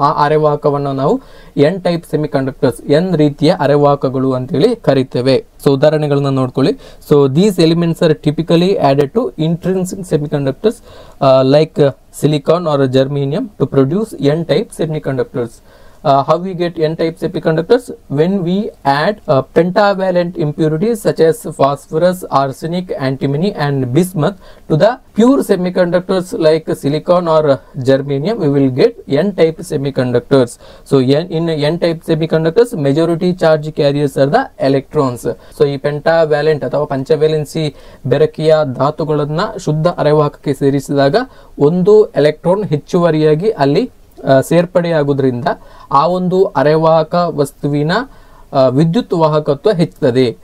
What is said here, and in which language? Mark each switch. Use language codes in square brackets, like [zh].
[kn] ಆ ಅರೆವಾಹಕವನ್ನು ನಾವು N type semiconductors, N ರೀತಿಯ ಅರೆವಾಹಕಗಳು ಅಂತೇಳಿ ಕರಿತೇವೆ. [en] so [kn] ಉದಾಹರಣೆಗಳನ್ನ ನೋಡ್ಕೊಳ್ಳಿ. [en] So these elements are typically added to intrinsic semiconductors like silicon or germanium to produce N type semiconductors. How we get n-type semiconductors? When we add pentavalent impurities such as phosphorus, arsenic, antimony and bismuth to the pure semiconductors like silicon or germanium, we will get n-type semiconductors. So in n-type semiconductors, majority charge carriers are the electrons. [kn] So ಈ pentavalent ಅಥವಾ ಪಂಚವೇಲೆನ್ಸಿ ಬೆರಕಿಯ ಧಾತುಗಳನ್ನ ಶುದ್ಧ ಅರೆವಾಹಕಕ್ಕೆ ಸೇರಿಸಿದಾಗ ಒಂದು electron ಹೆಚ್ಚುವರಿಯಾಗಿ ಅಲ್ಲಿ ಸೇರ್ಪಡೆಯಾಗುವುದರಿಂದ ಆ ಒಂದು ಅರೆವಾಹಕ ವಸ್ತುವಿನ ವಿದ್ಯುತ್ ವಾಹಕತ್ವ ಹೆಚ್ಚುತ್ತದೆ.